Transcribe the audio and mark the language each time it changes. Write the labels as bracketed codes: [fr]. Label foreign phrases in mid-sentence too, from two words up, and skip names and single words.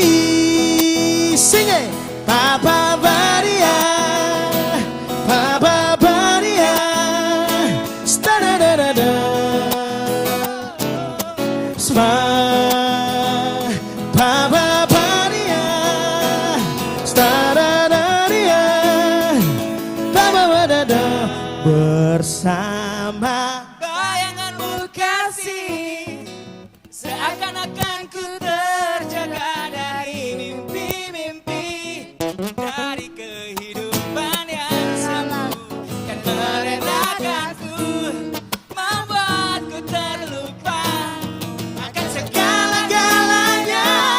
[en] Sing it. Papa Baria, Papa Baria, sta-da-da-da-da. Papa Baria, sta-da-da-da-da. [id] Papa Baria, bersama bayanganmu kasih, seakan-akan ku terjaga dari mimpi-mimpi, dari kehidupan yang semu kan meredakanku, membuatku terlupa akan segala-galanya.